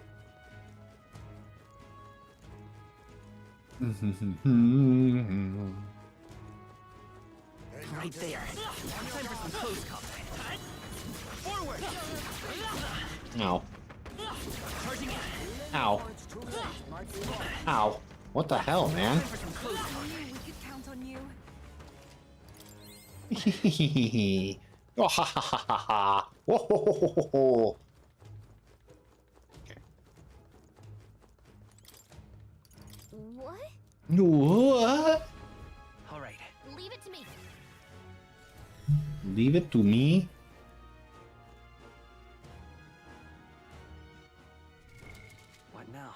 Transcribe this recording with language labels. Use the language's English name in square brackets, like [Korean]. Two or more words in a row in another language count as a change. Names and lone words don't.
[English] Right there. Time for some close combat. Forward. Ow. Ow. Ow. What the hell, man? I knew we could count on you. Oh, ha ha ha ha ha. Whoa, ho, ho, ho, ho, ho. What? What? All right. Leave it to me. Leave it to me. What now?